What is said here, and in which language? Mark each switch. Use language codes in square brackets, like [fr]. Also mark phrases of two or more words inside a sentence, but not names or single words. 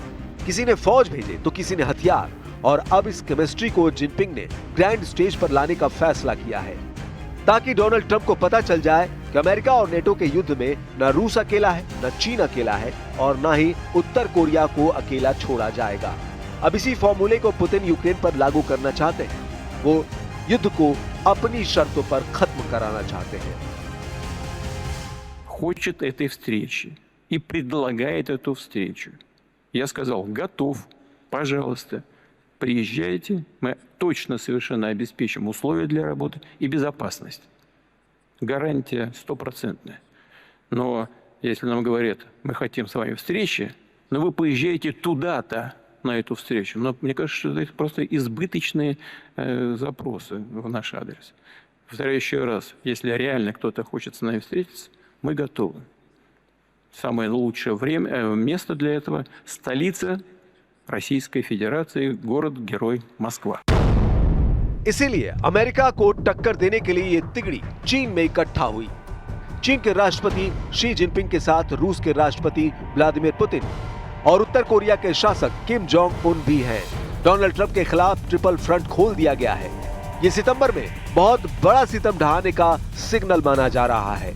[hi] किसी ने फौज भेजे तो किसी ने हथियार, और अब इस केमिस्ट्री को जिनपिंग ने [en] grand stage [hi] पर लाने का फैसला किया है, ताकि डोनाल्ड ट्रंप को पता चल जाए कि अमेरिका और नेटो के युद्ध में न रूस अकेला है, न चीन अकेला है और न ही उत्तर कोरिया को अकेला छोड़ा जाएगा। अब इसी फॉर्मूले को पुतिन यूक्रेन पर लागू करना चाहते हैं। वो युद्ध को अपनी शर्तों पर खत्म कराना चाहते हैं। [ru] Хочет этой встречи и предлагает эту встречу. Я сказал, готов, пожалуйста, приезжайте, мы точно совершенно обеспечим условия для работы и безопасность. Гарантия стопроцентная. Но если нам говорят, мы хотим с вами встречи, но вы поезжаете туда-то на эту встречу. Но мне кажется, что это просто избыточные запросы в наш адрес. Повторяю еще раз, если реально кто-то хочет с нами встретиться, мы готовы. Самое лучшее место для этого – столица Российской Федерации, город-герой Москва. [hi] इसीलिए अमेरिका को टक्कर देने के लिए ये तिगड़ी चीन में इकट्ठा हुई। चीन के राष्ट्रपति शी जिनपिंग के साथ रूस के राष्ट्रपति व्लादिमीर पुतिन और उत्तर कोरिया के शासक किम जोंग उन भी हैं। डोनाल्ड ट्रंप के खिलाफ [en] triple front [hi] खोल दिया गया है। ये सितंबर में बहुत बड़ा सितम ढहाने का सिग्नल माना जा रहा है।